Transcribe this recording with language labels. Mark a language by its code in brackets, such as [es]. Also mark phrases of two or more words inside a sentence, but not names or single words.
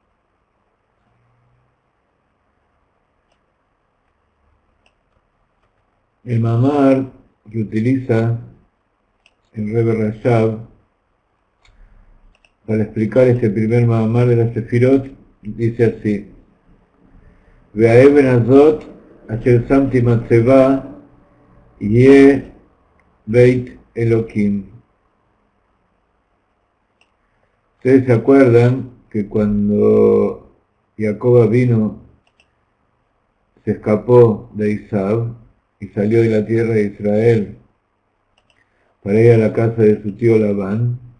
[es] El Mahamar que utiliza el Rebbe Rashab para explicar este primer Mahamar de la Sefirot dice así: [he] והאבן הזאת אשר שמתי מצבה יהיה בית אלקים. [es] Ustedes se acuerdan que cuando Jacob vino, se escapó de Isab y salió de la tierra de Israel para ir a la casa de su tío Labán,